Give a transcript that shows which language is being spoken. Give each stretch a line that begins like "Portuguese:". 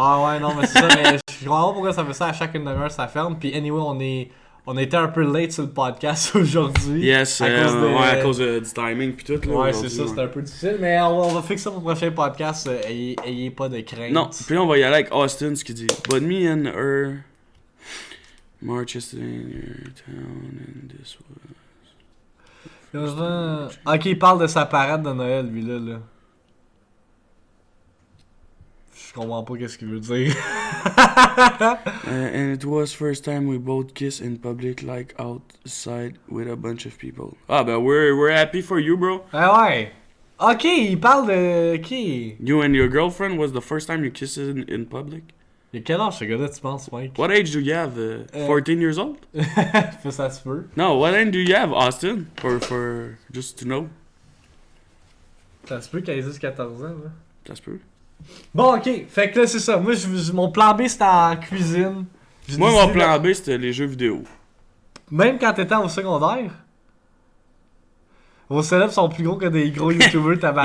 French: Ah ouais, non, mais c'est ça, mais je comprends pas pourquoi ça fait ça à chaque une demi-heure, ça ferme. Puis anyway, on était un peu late sur le podcast aujourd'hui. Yes, à cause du timing puis tout. Là, ouais, c'est ça, c'était un peu difficile, mais on va fixer ça pour le prochain podcast. Ayez pas de crainte. Non, puis là, on va y aller avec Austin, ce qu'il dit.
English: But me and her march yesterday in your town and this was...
French: Ok, il parle de sa parade de Noël, lui, là. Je comprends pas qu'est-ce qu'il veut dire.
English: And it was first time we both kissed in public, like outside with a bunch of people. Ah, ben, we're happy for you, bro.
French: Ah ouais. Ok, il parle de... Ok.
English: You and your girlfriend was the first time you kissed in public?
French: Il a quel âge ce gars-là, tu penses, Mike?
English: What age do you have? 14 years old?
French: Ça se peut.
English: No, what age do you have, Austin? For just to know.
French: Ça se peut qu'il ait juste 14 ans, là. Ça se peut. Bon, ok. Fait que là, c'est ça. Moi, mon plan B, c'était en cuisine. Moi, mon plan B, c'était les jeux vidéo. Même quand t'étais au secondaire? Vos célèbres sont plus gros que des gros youtubers tabac.